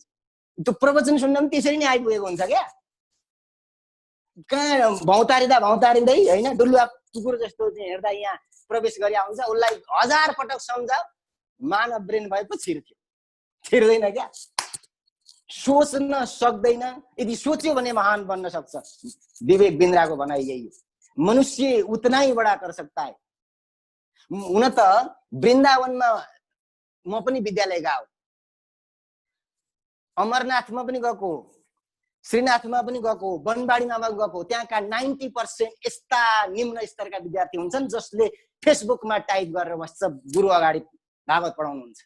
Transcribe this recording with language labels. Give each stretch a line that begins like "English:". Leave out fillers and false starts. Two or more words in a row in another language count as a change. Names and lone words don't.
Nepali: त्यो प्रवचन सुन्दा पनि त्यसरी नै आइपुगेको हुन्छ क्या। कहाँ भौतारिँदै होइन, डुल्वा कुकुर जस्तो हिँड्दा यहाँ प्रवेश गरे हुन्छ, उसलाई 1000 पटक सम्झाउ, मानव ब्रेन भएको छिर्दैन क्या। सोच्न सक्दैन। यदि सोच्यो भने महान बन्न सक्छ। विवेक बिन्द्राको भनाइ यही हो,
Hindi: मनुष्य उतना ही बड़ा कर सकता है।
Nepali: हुन त वृन्दावनमा म पनि विद्यालय गएको, अमरनाथमा पनि गएको, श्रीनाथमा पनि गएको, बनबाडीमा पनि गएको। त्यहाँका 90% यस्ता निम्न स्तरका विद्यार्थी हुन्छन् जसले फेसबुकमा टाइप गरेर बस्छ, गुरु अगाडि भागवत पढाउनुहुन्छ।